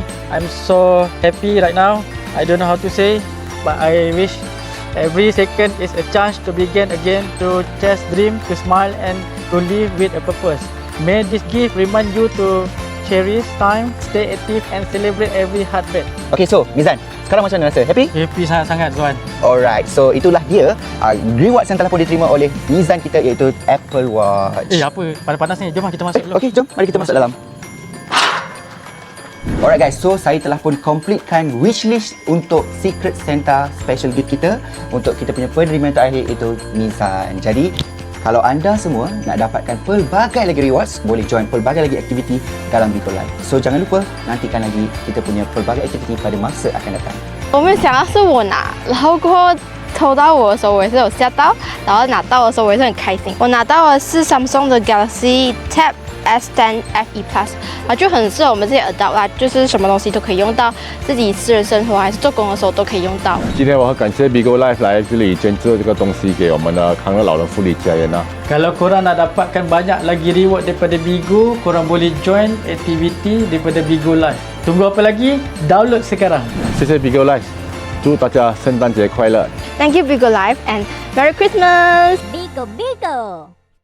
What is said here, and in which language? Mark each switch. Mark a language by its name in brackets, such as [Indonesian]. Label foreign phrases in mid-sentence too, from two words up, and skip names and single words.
[English] I'm so happy right now. I don't know how to say, but I wish every second is a chance to begin again, to chase dream, to smile and to live with a purpose. May this gift remind you to cherish time, stay active and celebrate every heartbeat. Okay, so [Malay] Mizan, sekarang macam mana rasa? Happy? Happy sangat-sangat Zuan. [English] Alright, so [Malay] itulah dia reward yang telah pun diterima oleh Mizan kita, iaitu Apple Watch. Apa? Panas-panas ni. Jom kita masuk dulu. Okay, jom mari kita masuk dalam. [English] Alright guys, so [Malay] saya telah pun [English] completekan wishlist [Malay] untuk [English] Secret Santa special gift [Malay] kita untuk kita punya penerima terakhir, iaitu Mizan. Jadi kalau anda semua nak dapatkan pelbagai lagi rewards, boleh join pelbagai lagi aktiviti dalam Bigo Live. So jangan lupa nantikan lagi kita punya pelbagai aktiviti pada masa akan datang. [Chinese] 我没有想到是我拿，然后过后抽到我的时候，我也是有吓到，然后拿到的时候我也是很开心。我拿到的是 Samsung 的 Galaxy Tab S10 FE Plus，就很适合我们这些 adult 啦，就是什么东西都可以用到，自己私人生活还是做工的时候都可以用到。今天我很感谢 Bigo Life 来这里捐助这个东西给我们的康乐老人福利家园啊。 [Malay] Kalau korang nak dapatkan banyak lagi reward daripada Bigo, korang boleh join aktiviti daripada Bigo Live. Tunggu apa lagi? Download sekarang. [Chinese] 谢谢 Bigo Life，祝大家圣诞节快乐。 [English] Thank you Bigo Live and Merry Christmas！ Bigo Bigo